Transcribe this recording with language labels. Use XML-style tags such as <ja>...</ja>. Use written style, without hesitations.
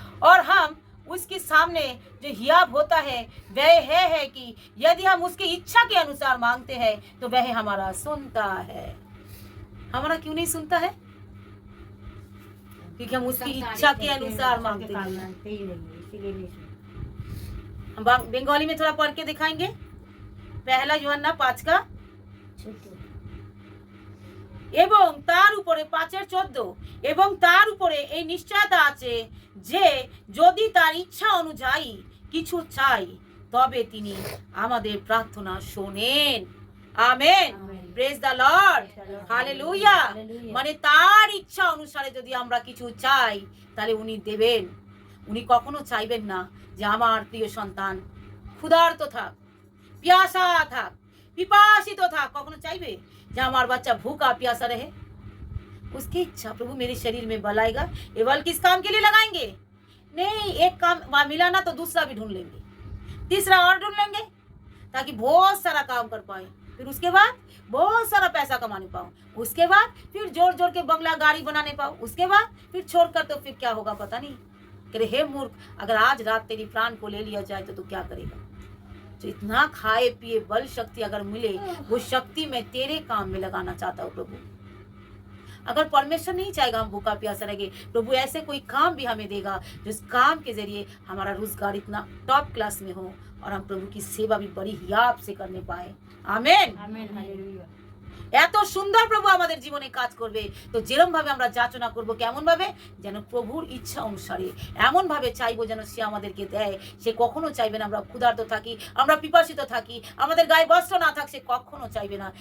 <hi>और हम उसके सामने जो हियाब होता है वह है कि यदि हम उसकी इच्छा के अनुसार मांगते हैं तो वह हमारा सुनता है। हमारा क्यों नहीं सुनता है? क्योंकि हम उसकी इच्छा के अनुसार मांगते हैं। हम बंगाली में थोड़ा पढ़ के दिखाएंगे। पहला यूहन्ना 5</hi> <bn>এবং তার উপরে 5:14 এবং তার উপরে এই নিশ্চয়তা আছে যে যদি তার ইচ্ছা অনুযায়ী কিছু চাই তবে তিনি আমাদের প্রার্থনা শোনেন। Amen,</bn> <en>praise the lord,</en> <bn>hallelujah. মানে তার ইচ্ছা অনুসারে যদি আমরা কিছু চাই তাহলে উনি দেবেন। উনি কখনো চাইবেন না যে আমার প্রিয় সন্তান ক্ষুধার্ত থাক,</bn> <hi>प्यासा था, पिपासित था।</hi> <bn>कखनो चाहबे जे</bn> <hi>हमार बच्चा भूखा प्यासा रहे? उसकी इच्छा प्रभु मेरे शरीर में बल आएगा। ये बल किस काम के लिए लगाएंगे? नहीं, एक काम वहाँ मिला ना तो दूसरा भी ढूंढ लेंगे, तीसरा और ढूंढ लेंगे, ताकि बहुत सारा काम कर पाए। फिर उसके बाद बहुत सारा पैसा कमाने पाओ, उसके बाद फिर जोर जोर के बंगला गाड़ी बनाने पाओ, उसके बाद फिर छोड़कर तो फिर क्या होगा पता नहीं। करे हे मूर्ख, अगर आज रात तेरी प्राण को ले लिया जाए तो तू क्या करेगा? तो इतना खाए पिए बल शक्ति अगर मिले, वो शक्ति मैं तेरे काम में लगाना चाहता हूँ प्रभु। अगर परमेश्वर नहीं चाहेगा हम भूखा प्यासा रहेंगे, प्रभु ऐसे कोई काम भी हमें देगा जिस काम के जरिए हमारा रोजगार इतना टॉप क्लास में हो और हम प्रभु की सेवा भी बड़ी हियाब से करने पाए। आमेन, आमेन, हालेलुया।</hi> <bn>এত সুন্দর প্রভু আমাদের জীবনে কাজ করবে। তো যেরকম ভাবে আমরা যাচনা করব, কেমন ভাবে? যেন প্রভুর ইচ্ছা অনুসারে এমন ভাবে চাইবো যেন সে আমাদেরকে দেয়। সে কখনো চাইবে না আমরা ক্ষুধার্ত থাকি, আমরা পিপাসিত থাকি, আমাদের গায়ে বস্ত্র না থাক, সে কখনো চাইবে না।</bn>